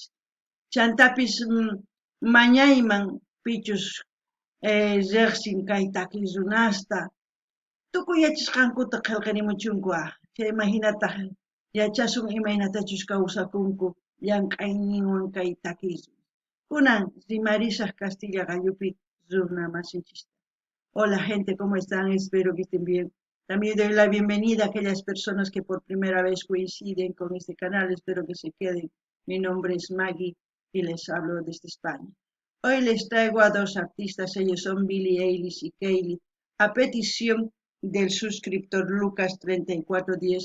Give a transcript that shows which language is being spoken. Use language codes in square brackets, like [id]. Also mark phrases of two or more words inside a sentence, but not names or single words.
[qu] Chantapis mañayman pichus riqsin kay takiy runasta tukuy yachasqankuta qillqarimuchunku chayman hinataq yachasun imaynatachus kawsakunku llank'ayninwan kay takiy kunan rimarisaq Castilla Gallupi runa masinchista. [es] Hola gente, ¿cómo están? Espero que estén bien. También doy la bienvenida a aquellas personas que por primera vez coinciden con este canal. Espero que se queden. Mi nombre es Maggie y les hablo desde España. Hoy les traigo a dos artistas, ellos son Billie Eilish y Kylie, a petición del suscriptor Lucas 3410.